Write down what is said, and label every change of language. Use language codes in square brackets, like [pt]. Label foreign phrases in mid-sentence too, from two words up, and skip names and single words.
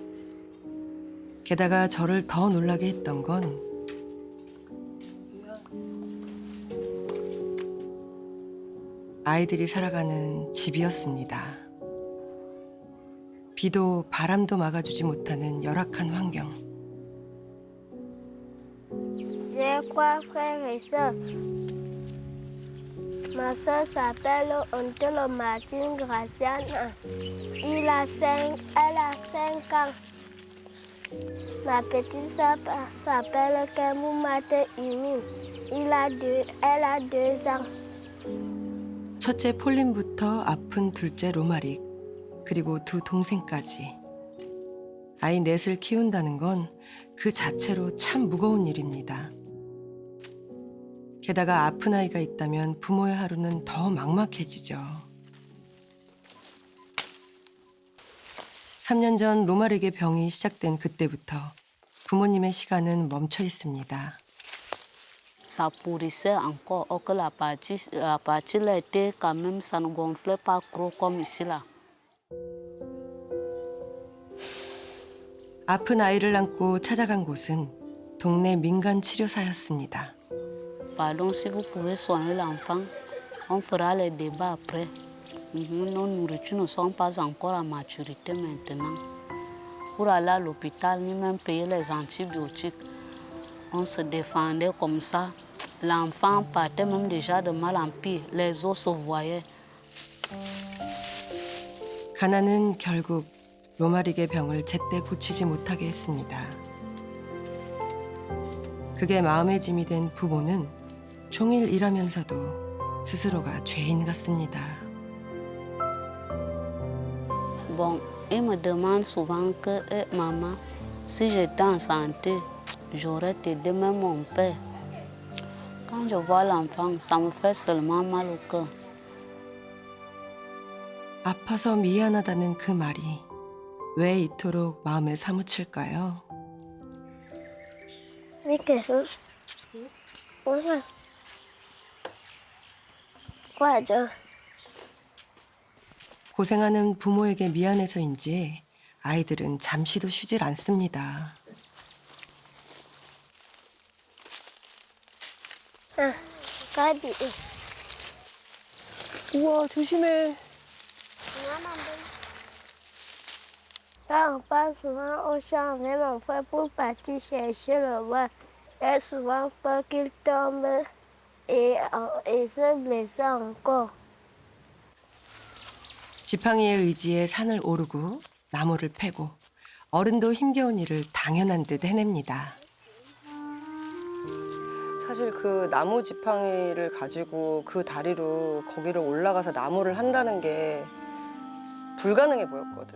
[ko] 게다가 저를 더 놀라게 했던 건 아이들이 살아가는 집이었습니다. 비도 바람도 막아주지 못하는 열악한 환경. [fr] J'ai trois frères et sœurs. Ma sœur s'appelle Ontelo Martine Graciana. Elle a 5 ans. Ma petite sœur s'appelle Kemou Mate Imin. Elle a 2 ans. [ko] 첫째 폴린부터 아픈 둘째 로마릭, 그리고 두 동생까지. 아이 넷을 키운다는 건 그 자체로 참 무거운 일입니다. 게다가 아픈 아이가 있다면 부모의 하루는 더 막막해지죠. 3년 전 로마릭의 병이 시작된 그때부터 부모님의 시간은 멈춰 있습니다. [fr] Ça pourrissait encore, or que la partie là était quand même, ça ne gonflait pas gros comme ici là. [ko] 아픈 아이를 안고 찾아간 곳은 동네 민간 치료사였습니다. [fr] Pardon, si vous pouvez soigner l'enfant, on fera les débats après. Nos nourritures ne sont pas encore à maturité maintenant. Pour aller à l'hôpital, ni même payer les antibiotiques, on se défendait comme ça. L'enfant partait même déjà de mal en pire. Les os se voyaient. [ko] 가난은 결국 로마릭의 병을 제때 고치지 못하게 했습니다. 그게 마음의 짐이 된 부모는 종일 일하면서도 스스로가 죄인 같습니다. [fr] Bon, il me demande souvent que, maman, si j'étais en santé, j'aurais aidé même mon père. Quand je vois l'enfant, ça me fait seulement mal au cœur. [ko] 아파서 미안하다는 그 말이 왜 이토록 마음에 사무칠까요? [fr] Oui, quelque chose. Bonjour. Quoi, Joe? [ko] 고생하는 부모에게 미안해서인지 아이들은 잠시도 쉬질 않습니다. Ah, Gabi. 우와, 조심해. [fr] Quand on passe souvent au champ avec mon frère pour partir chercher le bois, j'ai souvent peur qu'il tombe et se blesse encore. [ko] 지팡이의 의지에 산을 오르고 나무를 패고 어른도 힘겨운 일을 당연한 듯 해냅니다. 사실 그 나무 지팡이를 가지고 그 다리로 거기를 올라가서 나무를 한다는 게 불가능해 보였거든.